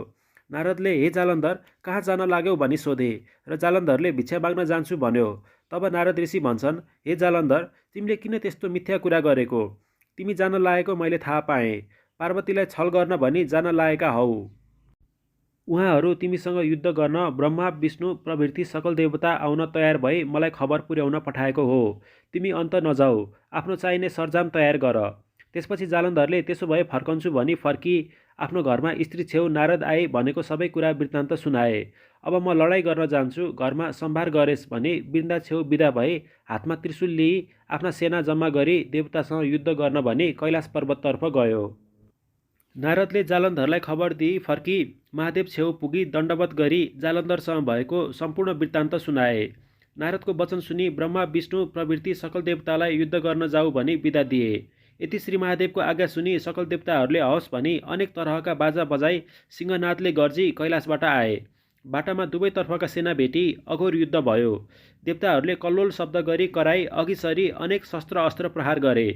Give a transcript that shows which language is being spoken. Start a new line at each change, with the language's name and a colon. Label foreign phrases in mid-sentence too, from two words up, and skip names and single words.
Nepali: नारदले, हे जालन्धर, कहाँ जान लाग्यौ भनी सोधे र जालन्धरले भिक्षा माग्न जान्छु भन्यो। तब नारद ऋषि भन्छन्, हे जालन्धर, तिमीले किन त्यस्तो मिथ्या कुरा गरेको? तिमी जान लागेको मैले थाहा पाएँ। पार्वतीलाई छल गर्न भनी जान लागेका हौ। उहाँहरू तिमीसँग युद्ध गर्न ब्रह्मा विष्णु प्रभृति सकल देवता आउन तयार भई मलाई खबर पुर्याउन पठाएको हो। तिमी अन्त नजाऊ, आफ्नो चाहिने सरजाम तयार गर। त्यसपछि जालन्धरले त्यसो भए फर्कन्छु भनी फर्की आफ्नो घरमा स्त्री छेउ नारद आए भनेको सबै कुरा वृत्तान्त सुनाए। अब म लडाइँ गर्न जान्छु, घरमा सम्भार गरेस् भनी वृन्दा छेउ बिदा भई हातमा त्रिशूल लिई आफ्ना सेना जम्मा गरी देवतासँग युद्ध गर्न भनी कैलाश पर्वततर्फ गयो। नारदले जालन्धरलाई खबर दिई फर्की महादेव छेउ पुगी दण्डवत गरी जालन्धरसँग भएको सम्पूर्ण वृत्तान्त सुनाए। नारदको वचन सुनि ब्रह्मा विष्णु प्रभृति सकल देवतालाई युद्ध गर्न जाऊ भनी बिदा दिए। यति श्री महादेवको आज्ञा सुनि सकल देवताहरूले हवस् भनी अनेक तरहका बाजा बजाई सिंहनादले गर्जी कैलाशबाट आए। बाटामा दुवैतर्फका सेना भेटी अघोर युद्ध भयो। देवताहरूले कल्लोल शब्द गरी कराई अघि सरी अनेक शस्त्र अस्त्र प्रहार गरे।